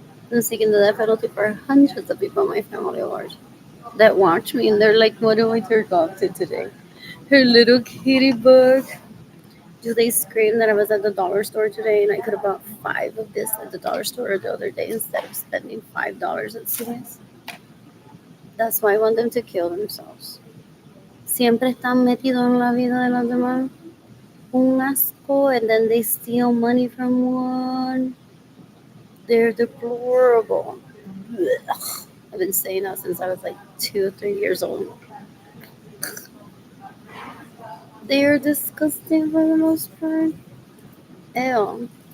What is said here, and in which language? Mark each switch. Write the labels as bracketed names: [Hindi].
[English] I'm seeking the death penalty for hundreds of people in my family that watch me, and they're like, "What do I turn off to today?" Her little kitty book. Do they scream that I was at the dollar store today and I could have bought 5 of this at the dollar store the other day instead of spending $5 at CVS? That's why I want them to kill themselves. [Spanish] Siempre están metidos en la vida de los demás. Un asco, [English] and then they steal money from one. They're deplorable. Ugh. I've been saying that since I was like 2 or 3 years old. They're disgusting for the most part. Ew.